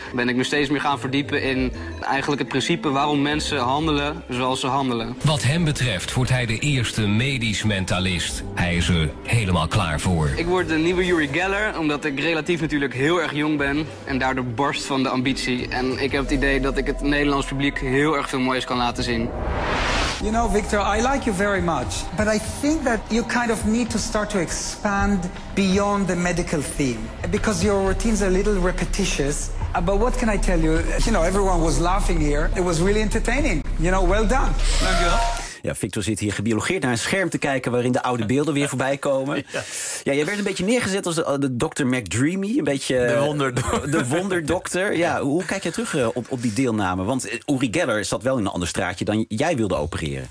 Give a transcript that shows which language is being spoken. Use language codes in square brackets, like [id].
[nl] Ben ik me steeds meer gaan verdiepen in eigenlijk het principe waarom mensen handelen zoals ze handelen. Wat hem betreft wordt hij de eerste medisch mentalist. Hij is er helemaal klaar voor. Ik word de nieuwe Uri Geller, omdat ik relatief natuurlijk heel erg jong ben. En daardoor barst van de ambitie. En ik heb het idee dat ik het Nederlands publiek heel erg veel moois kan laten zien. [en] You know, Victor, I like you very much, but I think that you kind of need to start to expand beyond the medical theme because your routine's a little repetitious. But what can I tell you? You know, everyone was laughing here. It was really entertaining. You know, well done. Thank you. [nl] Ja, Victor zit hier gebiologeerd naar een scherm te kijken waarin de oude beelden weer voorbij komen. Ja, jij werd een beetje neergezet als de Dr. McDreamy. Een beetje de wonderdokter. Ja, hoe kijk jij terug op die deelname? Want Uri Geller zat wel in een ander straatje dan jij wilde opereren.